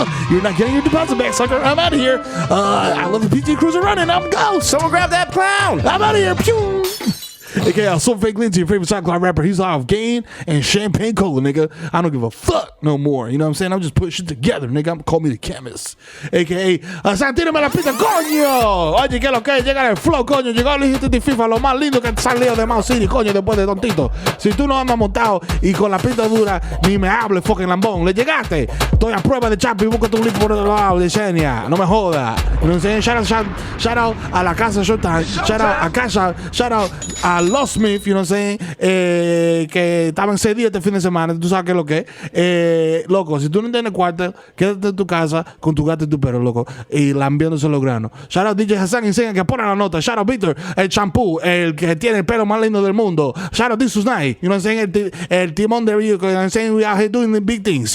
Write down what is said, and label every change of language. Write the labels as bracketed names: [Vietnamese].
[English] You're not getting your deposit back, sucker. I'm out of here. I love the PT Cruiser running. I'm go. Someone grab that clown. I'm out of here. Pew. Okay, I sold fake Lindsay, your favorite SoundCloud rapper. He's off Gain and Champagne Cola, nigga. I don't give a fuck no more. You know what I'm saying? I'm just putting shit together, nigga. Call me the chemist. AKA, Hasan, [Spanish] tírame la pista, coño. Oye, que lo que llega el flow, coño. Llegó el hijito de FIFA, lo más lindo que salió de Mount City, coño, después de Tontito. Si tú no andas montado y con la pista dura, ni me hables, fucking lambón. Le llegaste. Estoy a prueba de chapi, busca tu link por el lado de Xenia. No me jodas. [English] You know what I'm saying? Shout out [Spanish] a la casa [English] Showtime. Shout out a Casa. Shout out a Los Smith, you know what I'm saying? [Spanish] Que estaban 6 días este fin de semana. Tú sabes qué es lo que es. Loco, si tú no tienes cuarto, quédate en tu casa con tu gato y tu perro, loco. Y lambiéndose los granos. [English] Shout out [Spanish] DJ Hasan, enseña que pone la nota. [English] Shout out [Spanish] Víctor, el champú, el que tiene el pelo más lindo del mundo. [English] Shout out Desus Night, you know what I'm saying? [Spanish] El timón del vehículo. [English] You know what I'm saying? We out here doing the big things.